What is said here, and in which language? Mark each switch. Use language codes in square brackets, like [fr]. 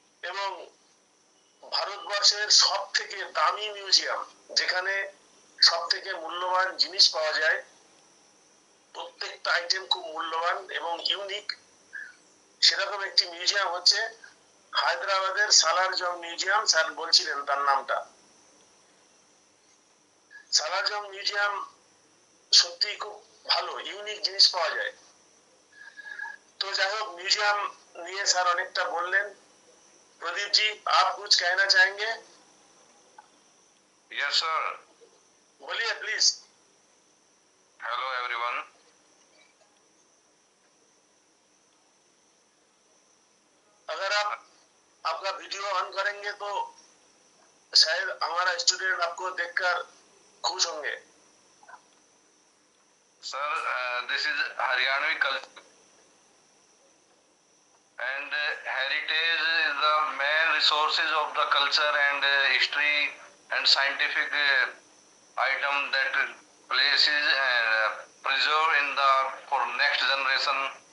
[bn] এবং ভারতবর্ষের সব থেকে দামি মিউজিয়াম, যেখানে সব থেকে মূল্যবান জিনিস পাওয়া যায়, প্রত্যেকটা আইটেম খুব মূল্যবান এবং ইউনিক, সেরকম একটি মিউজিয়াম হচ্ছে হায়দ্রাবাদের সালার জং মিউজিয়াম। স্যার বলছিলেন তার নামটা। সালার জং মিউজিয়াম সত্যি খুব ভালো, ইউনিক জিনিস পাওয়া যায়। তো যাই হোক, মিউজিয়াম নিয়ে স্যার অনেকটা বললেন। [hi] प्रदीप जी, आप कुछ कहना चाहेंगे? [en] yes sir, [hi] बोलिए प्लीज। [en] Hello everyone. [hi] अगर आप आपका वीडियो ऑन करेंगे तो शायद हमारा स्टूडेंट आपको देखकर खुश होंगे। [en] Sir, this is Haryanvi culture and heritage is the main resources of the culture and history and scientific item that places preserve in the for next generation.